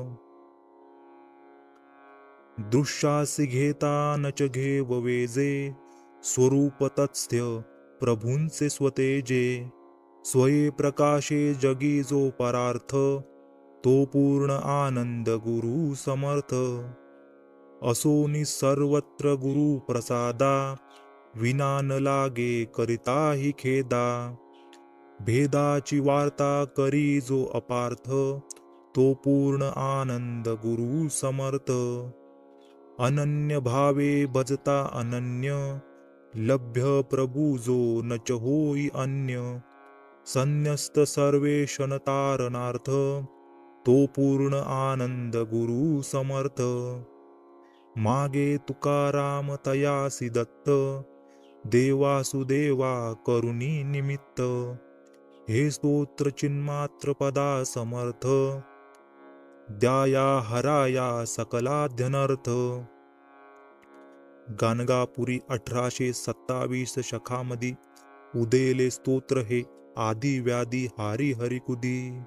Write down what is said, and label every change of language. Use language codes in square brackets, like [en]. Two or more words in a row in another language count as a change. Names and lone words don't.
[mr] दृश्यासी घेता नच घेव वेजे, स्वरूप तत्स्थ्य प्रभूंचे स्वतेजे, स्वये प्रकाशे जगी जो परार्थ, तो पूर्ण आनंद गुरु समर्थ. असोनी सर्वत्र गुरु प्रसादा, विना न लागे करिता ही खेदा, भेदाची वार्ता करी जो अपार्थ, तो पूर्ण आनंद गुरु समर्थ. अनन्य भावे भजता अनन्य, लभ्य प्रभु जो नच होई अन्य, संन्यस्त सर्वेशन तारणार्थ, तो पूर्ण आनंद गुरु समर्थ. मागे तुकाराम तयासी दत्त, देवासुदेवा करुणी निमित्त, हे स्तोत्र चिन्मात्र पदा समर्थ, द्याया हराया सकलाध्यनर्थ. गाणगापुरी 1827 शखामधी उदयले स्तोत्र हे आदि व्याधी हारी हरिकुदी.